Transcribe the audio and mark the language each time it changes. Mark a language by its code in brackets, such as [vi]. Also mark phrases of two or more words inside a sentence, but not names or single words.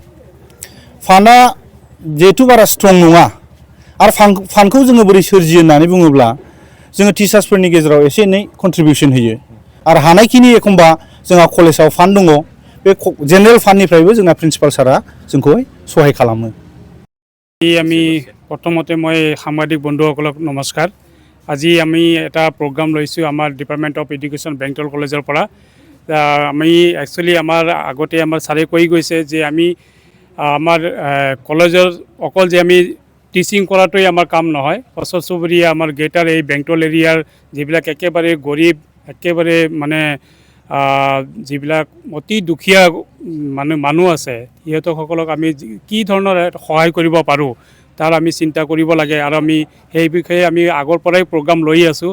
[brx] फान्डआ जिहेथु बारा स्ट्रं नङा आरो फान्डखौ जोङो बोरै सोरजियो होननानै बुङोब्ला जोङो टिचार्सफोरनि गेजेराव एसे एनै कन्ट्रिबिउसन होयो आरो हानायखिनि एखमबा जोंहा कलेजाव फान्ड दङ बे जेनेरेल फान्डनिफ्रायबो जोंना प्रिन्सिपाल सारा जोंखौहाय सहाय खालामो। [as] আমি প্ৰথমতে মই সাংবাদিক বন্ধুসকলক নমস্কাৰ। আজি আমি এটা প্ৰগ্ৰাম লৈছোঁ আমাৰ [en] department of education [as] বেংটল কলেজৰ পৰা। আমি একচুৱেলি আমাৰ আগতে আমাৰ ছাৰে কৈ গৈছে যে আমি আমাৰ কলেজৰ অকল যে আমি টিচিং কৰাটোৱেই আমাৰ কাম নহয়, ওচৰ চুবুৰীয়া আমাৰ গ্ৰেটাৰ এই বেংটল এৰিয়াৰ যিবিলাক একেবাৰে গৰীব একেবাৰে মানে যিবিলাক অতি দুখীয়া মানুহ আছে সিহঁতসকলক আমি কি ধৰণৰ সহায় কৰিব পাৰোঁ তাৰ আমি চিন্তা কৰিব লাগে আৰু আমি সেই বিষয়ে আমি আগৰ পৰাই প্ৰগ্ৰাম লৈ আছোঁ।